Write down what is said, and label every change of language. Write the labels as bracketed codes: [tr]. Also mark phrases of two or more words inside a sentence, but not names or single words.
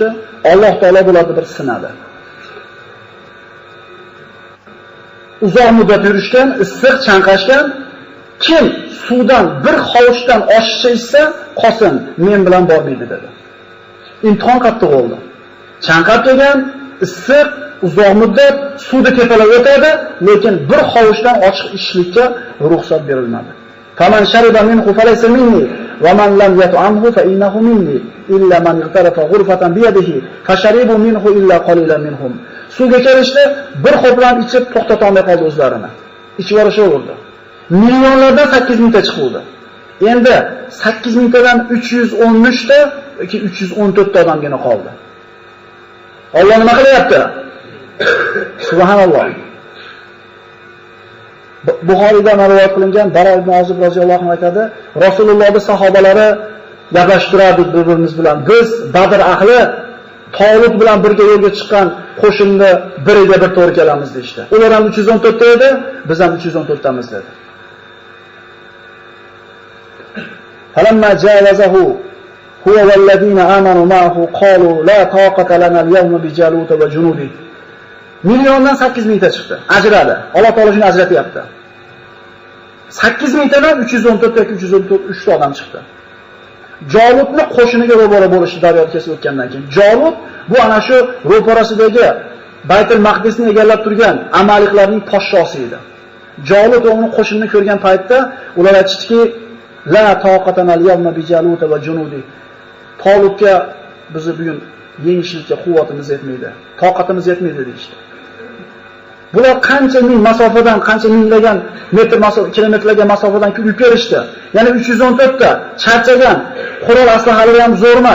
[uz] Alloh taolo bularni bir sinadi. Uzoq muddat yurishgan, issiq chanqashgan, kim suvdan bir hovuchdan oshiqcha ichsa, qolsin, men bilan bormaydi dedi. Imtihon qattiq bo'ldi. Chanqab kelgan, issiq, uzoq muddat suvda tepalab o'tadi, lekin bir hovuchdan ochiq ichishlikka ruxsat berilmadi. [ar] فمن شرب منه فليس مني ومن لم يطعمه فإنه مني إلا من اغترف غرفة بيده فشربوا منه إلا قليلا منهم. [uz] Suvga kelishdi, bir xo'plam ichib to'xtata olmay qoldi o'zlarini. Ichib yurishaverdi. Millionlardan 8 mingta chiqdi. Endi 8 mingtadan 313 ta yoki 314 ta odamgina qoldi. Alloh nima qilyapti? Subhanalloh. Buxoriyda rivoyat qilingan Bara ibn Ozib [ar] رضي الله عنه [uz] aytadi, Rasulullohning sahobalari gaplashib turardik bir-birimiz bilan. Biz Badr ahli Talut bilan birga yo'lga chiqqan qo'shinni biriga bir to'g'ri kelamiz deydi. Ular ham 314 ta edi, biz ham 314 tamiz dedi. [ar] فلما جاوزه هو والذين آمنوا معه قالوا لا طاقة لنا اليوم بجالوت وجنوده. [uz] Milliondan 8 mingta chiqdi. Ajradi. Alloh taolo shuni ajratyapti. 8 mingtadan 314 yoki 303 ta odam chiqdi. Jalutni qo'shiniga ro'baro bo'lishdi daryoni kesib o'tgandan keyin. Jalut bu ana shu ro'parasidagi Baytul Maqdisni egallab turgan Amaliklarning podshosi edi. Jalut uning qo'shinini ko'rgan paytda ular aytishdiki, [ar] لا طاقة لنا اليوم بجالوت وجنوده. [uz] Talutga bizni bugun yengishlikka quvvatimiz yetmaydi, toqatimiz yetmaydi deydi. Bular qancha ming masofadan, qancha minglagan metr kilometrlarga masofadan yurib kelishdi. Ya'ni 314 ta charchagan, qurol aslahalari ham zo'r emas.